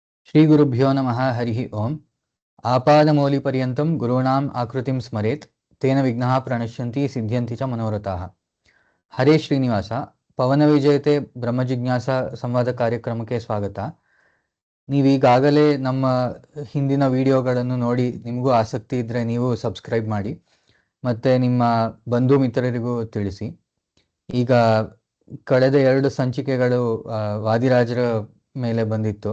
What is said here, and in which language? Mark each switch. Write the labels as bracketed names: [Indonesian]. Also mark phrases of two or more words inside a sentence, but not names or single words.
[Sanskrit] श्रीगुरुभ्यो नमः हरिः ओम्। आपादमौलिपर्यन्तं गुरूणाम् आकृतिं स्मरेत् तेन विघ्नाः प्रणश्यन्ति सिद्ध्यन्ति च मनोरथाः। [Kannada] ಹರೇ ಶ್ರೀನಿವಾಸ. ಪವನ ವಿಜಯತೆ ಬ್ರಹ್ಮಜಿಜ್ಞಾಸ ಸಂವಾದ ಕಾರ್ಯಕ್ರಮಕ್ಕೆ ಸ್ವಾಗತ. ನೀವೀಗಾಗಲೇ ನಮ್ಮ ಹಿಂದಿನ ವಿಡಿಯೋಗಳನ್ನು ನೋಡಿ ನಿಮಗೂ ಆಸಕ್ತಿ ಇದ್ದರೆ ನೀವು ಸಬ್ಸ್ಕ್ರೈಬ್ ಮಾಡಿ ಮತ್ತು ನಿಮ್ಮ ಬಂಧು ಮಿತ್ರರಿಗೂ ತಿಳಿಸಿ. ಈಗ ಕಳೆದ 2 ಸಂಚಿಕೆಗಳು ವಾದಿರಾಜರ ಮೇಲೆ ಬಂದಿತ್ತು.